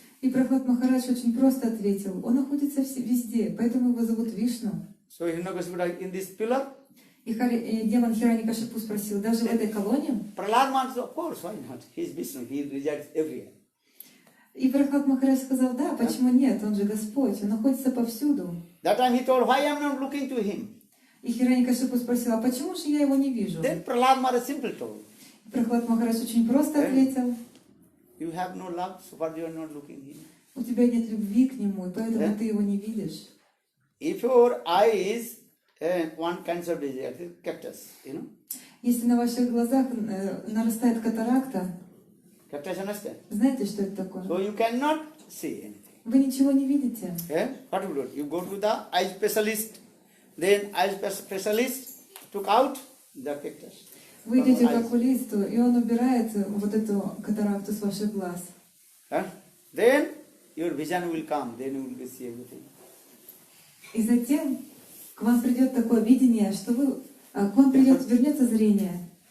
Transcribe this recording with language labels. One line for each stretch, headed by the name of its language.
Russian: И Прохлад Махарадж очень просто ответил: он находится везде, поэтому его зовут Вишну.
English: So Hiranyakashipu like in this pillar.
Russian: И демон Хираньякашипу спросил: даже в этой колонне?
English: Prahlad Maharaj, of course, why not? He is Vishnu, he resides everywhere.
Russian: И Прохлад Махарадж сказал: да, почему нет? Он же Господь, он находится повсюду.
English: That time he told, why I am not looking to him?
Russian: И Хираньякашипу спросил: а почему же я его не вижу?
English: Then Prahlad Maharaj simple told,
Russian: И Прохлад Махарадж очень просто ответил:
English: you have no love, so far you are not looking him.
Russian: у тебя нет любви к нему, и поэтому ты его не видишь.
English: If your eyes, one cancer disease, cactus, you know?
Russian: Если на ваших глазах нарастает катаракта,
English: Cactus, understand?
Russian: знаете, что это такое?
English: So you cannot see anything.
Russian: Вы ничего не видите.
English: What you do? You go to the eye specialist, then eye specialist took out the cactus.
Russian: Вы идете к окулисту, и он убирает вот эту катаракту с ваших глаз.
English: Then your vision will come, then you will see everything.
Russian: И затем к вам придет такое видение, что к вам вернется зрение.